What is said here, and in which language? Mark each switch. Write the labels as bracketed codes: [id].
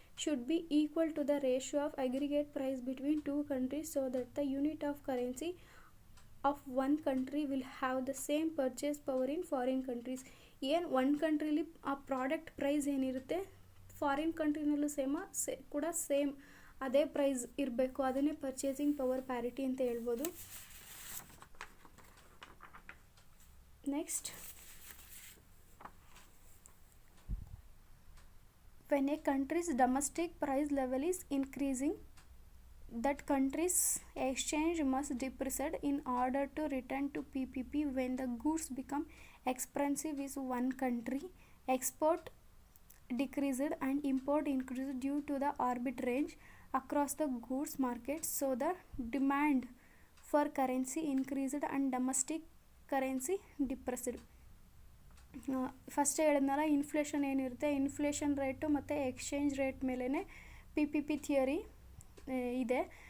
[en] Should be equal to the ratio of aggregate price between two countries so that the unit of currency of one country will have the same purchase power in foreign countries. [kn] ಏನು ಒಂದು ಕಂಟ್ರೀಲಿ ಆ product price ಏನಿರುತ್ತೆ foreign ಕಂಟ್ರಿನಲ್ಲೂ ಕೂಡ same ಅದೇ price ಇರಬೇಕು. ಅದನ್ನೇ purchasing power parity ಅಂತ ಹೇಳ್ಬೋದು. [en] Next, when a country's domestic price level is increasing, that country's exchange must depreciate in order to return to PPP. When the goods become expensive is one country, export decreased and import increased due to the arbitrage across the goods market, so the demand for currency increased and domestic currency depressed. [kn] First ಹೇಳಿದ್ನಲ್ಲ, inflation ಏನಿರುತ್ತೆ inflation rate ಮತ್ತು exchange rate ಮೇಲೇ PPP theory ಇದೆ.